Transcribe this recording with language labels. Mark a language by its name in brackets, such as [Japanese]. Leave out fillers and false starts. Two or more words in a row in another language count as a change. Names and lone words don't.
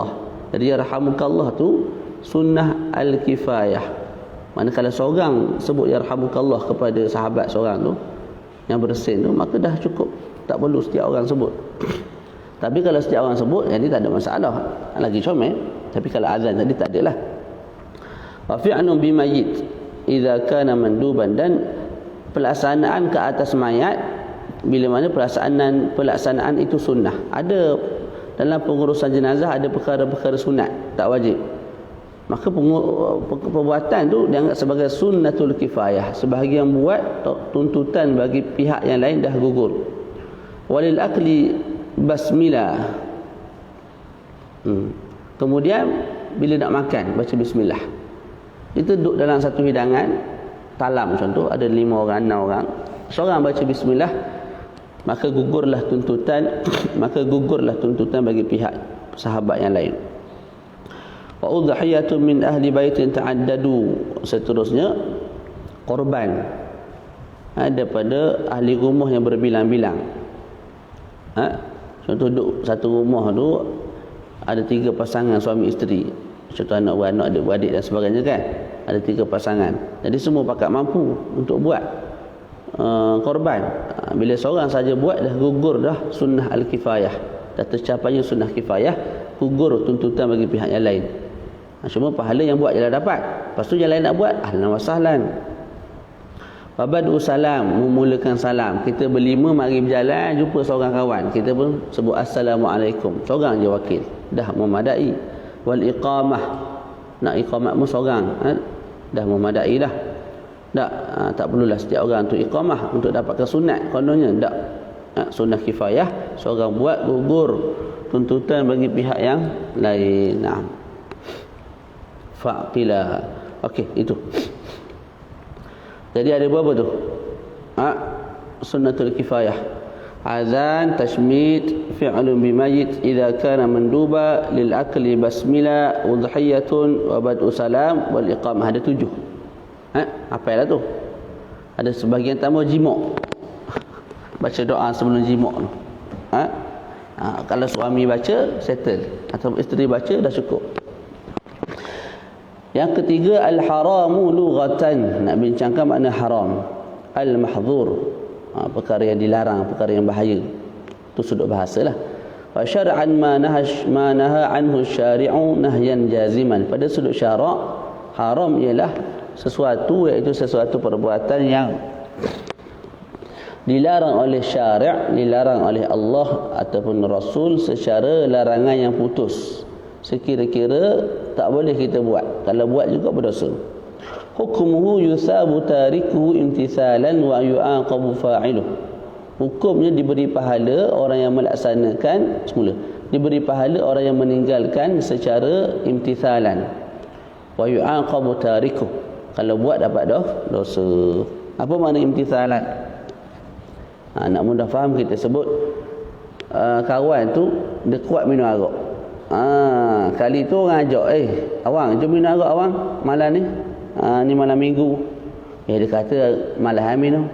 [Malay] Jadi yarhamukallah tu [Arabic] سنة الكفاية. [Malay] Mana kalau seorang sebut yarhamukallah kepada sahabat seorang tu, yang bersin tu, maka dah cukup, tak perlu setiap orang sebut. Tapi kalau setiap orang sebut, jadi tak ada masalah, lagi comel. Tapi kalau azan tadi tak adalah. [Arabic] وفعل بميت إذا كان مندوبا, [Malay] dan pelaksanaan ke atas mayat bila mana pelaksanaan itu sunnah. Ada dalam pengurusan jenazah ada perkara-perkara sunat, tak wajib. Maka perbuatan tu dianggap sebagai [Arabic] سنة الكفاية. [Malay] Sebahagian buat, tuntutan bagi pihak yang lain dah gugur. [Arabic] وللأكل بسملة. [Malay] Kemudian bila nak makan baca bismillah. Kita duduk dalam satu hidangan talam contoh, ada 5 orang, 6 orang, seorang baca bismillah, maka gugurlah tuntutan bagi pihak sahabat yang lain. [Arabic] وأضحية من أهل بيت تعدد, [Malay] seterusnya korban daripada ahli rumah yang berbilang-bilang. Contoh duduk satu rumah tu ada 3 pasangan suami isteri, contoh anak beranak, adik beradik dan sebagainya kan, ada 3 pasangan. Jadi semua pakat mampu untuk buat korban. Bila seorang saja buat, dah gugur dah [Arabic] سنة الكفاية, [Malay] dah tercapainya sunnah kifayah, gugur tuntutan bagi pihak yang lain. Cuma pahala yang buat je lah dapat. Lepas tu yang lain nak buat, [Arabic] أهلا وسهلا. وبدء سلام, [Malay] memulakan salam. Kita berlima mari berjalan, jumpa seorang kawan, kita pun sebut assalamualaikum, seorang je wakil, dah memadai. [Arabic] والإقامة, [Malay] nak iqamat pun seorang, dah memadai dah. Tak perlulah setiap orang untuk iqamah untuk dapatkan sunat, kononnya tak. Sunnah kifayah, seorang buat, gugur tuntutan bagi pihak yang lain. Fa'qila. Okey, itu. Jadi ada berapa tu? [Arabic] سنة الكفاية. أذان تشميت فعل بميت إذا كان مندوبا للأكل بسملة أضحية وبدء سلام والإقامة. [Malay] Ada 7. Apa lah tu? Ada sebahagian tambah jima'. Baca doa sebelum jima' tu. Kalau suami baca, settle. Atau isteri baca, dah cukup. Yang ketiga, [Arabic] الحرام لغة. [Malay] Nak bincangkan makna haram. Al-mahdhur, perkara yang dilarang, perkara yang bahaya. Itu sudut bahasa lah. [Arabic] وشرعا ما نهى عنه الشارع نهيا جازما. [Malay] Pada sudut syarak, haram ialah sesuatu, iaitu sesuatu perbuatan yang dilarang oleh syari', dilarang oleh Allah ataupun Rasul secara larangan yang putus. Sekira-kira tak boleh kita buat. Kalau buat juga berdosa. [Arabic] حكمه يثاب تاركه امتثالا ويعاقب فاعله. [Malay] Hukumnya diberi pahala orang yang melaksanakan semula. Diberi pahala orang yang meninggalkan secara imtithalan. [Arabic] ويعاقب تاركه. [Malay] Kalau buat dapat dosa. Apa makna imtithalan? Nak mudah faham, kita sebut kawan tu dia kuat minum arak. Kali tu orang ajak, awang jom minum arak awang malam ni. Ni malam minggu. Dia kata malam minum.